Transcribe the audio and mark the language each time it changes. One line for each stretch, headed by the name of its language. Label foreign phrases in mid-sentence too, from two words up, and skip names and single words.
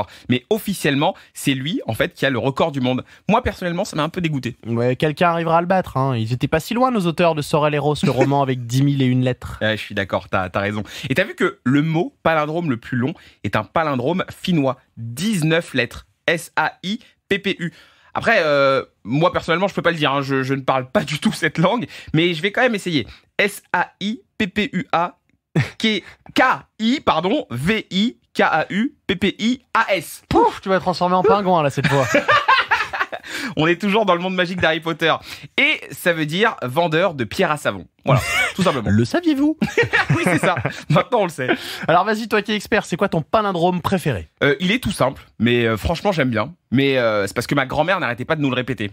French: Mais officiellement, c'est lui, en fait, qui a le record du monde. Moi, personnellement, ça m'a un peu dégoûté. Ouais, quelqu'un arrivera à le battre, hein. Ils étaient pas si loin, nos auteurs de Sorel et Ross, le roman avec 10 001 lettres. Ouais, je suis d'accord, t'as raison. Et t'as vu que le mot palindrome le plus long est un palindrome finnois. 19 lettres. S-A-I-P-P-U. Après, moi personnellement, je peux pas le dire, hein. Je ne parle pas du tout cette langue, mais je vais quand même essayer. S-A-I-P-P-U-A K-I, pardon, V-I-K-A-U-P-P-I-A-S. Pouf, tu vas te transformer en pingouin là cette fois. On est toujours dans le monde magique d'Harry Potter. Et ça veut dire vendeur de pierre à savon. Voilà, tout simplement. Le saviez-vous? Oui, c'est ça. Maintenant, on le sait. Alors vas-y, toi qui es expert, c'est quoi ton palindrome préféré? Il est tout simple, mais franchement, j'aime bien. Mais c'est parce que ma grand-mère n'arrêtait pas de nous le répéter.